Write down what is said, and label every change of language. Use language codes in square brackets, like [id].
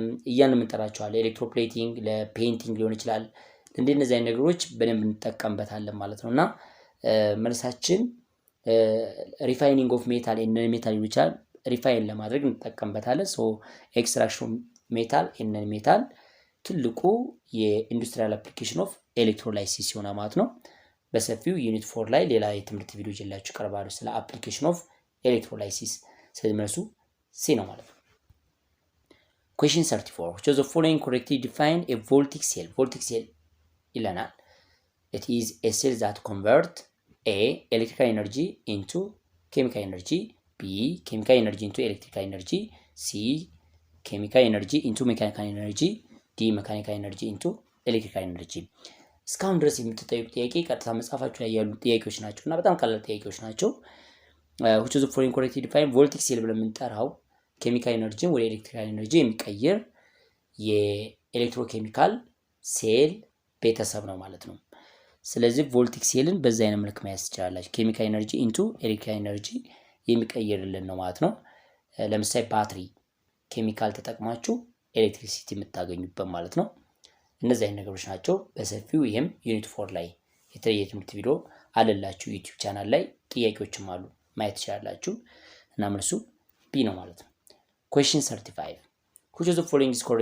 [am] እያልን የምንጠራቸዋለን። ኤሌክትሮፕሌቲንግ ለፔይንቲንግ ሊሆን ይችላል። እንደነዚህ አይነት ነገሮች በደንብ እንጠቀምበታለን ማለት ነውና መልሳችን ሪፋይኒንግ ኦፍ ሜታል ኤንድ ነን ሜታል ሊሆን ይችላል። ሪፋይን ለማድረግ እንጠቀምበታለን። ሶ ኤክስትራክሽን ሜታል ኤንድ ነን ሜታል ትልቁ የኢንዱስትሪያል አፕሊኬሽን ኦፍ ኤሌክትሮላይሲስ ሲሆን ማለት ነው። በሰፊው ዩኒት 4 ላይ ሌላ የትምህርት ቪዲዮ ይዤላችሁ ቀርባለሁ ስለ አፕሊኬሽን ኦፍ ኤሌክትሮላይሲስ። ስለዚህ መልሱ ሲ ነው ማለት ነው። [en] Question 34 which of the following correctly define a voltaic cell? Voltaic cell [am] ይለናል። [en] It is a cell that convert A electrical energy into chemical energy, B chemical energy into electrical energy, C chemical energy into mechanical energy, D mechanical energy into electrical energy. [am] እስካሁን ድረስ የምትጠይቁ ጥያቄ ቀጥታ መጽሐፋችሁ ላይ ያሉ ጥያቄዎች ናቸው እና በጣም ቀላል ጥያቄዎች ናቸው። [en] which of the following correctly define voltaic cell [am] ብለን የምንጠራው ኬሚካል ኤነርጂን ወደ ኤሌክትሪካል ኤነርጂ የሚቀይር የኤሌክትሮኬሚካል ሴል ቤተሰብ ነው ማለት ነው። ስለዚህ ቮልቲክ ሴልን በዛ አይነት መልክ ማየት ትችላላችሁ። ኬሚካል ኤነርጂ ኢንቱ ኤሌክትሪካል ኤነርጂ የሚቀይርልን ነው ማለት ነው። ለምሳሌ ባትሪ ኬሚካል ተጠቅማችሁ ኤሌክትሪሲቲ የምታገኙበት ማለት ነው። እነዚህ አይነት ነገሮች ናቸው በሰፊው። ይሄም ዩኒት 4 ላይ የተለየ ትምህርት ቪዲዮ አለላችሁ ዩቲዩብ ቻናል ላይ ጥያቄዎችም አሉ ማየት ትችላላችሁ እና መልሱ ቢ ነው ማለት ነው። [en] Question 35 which of the following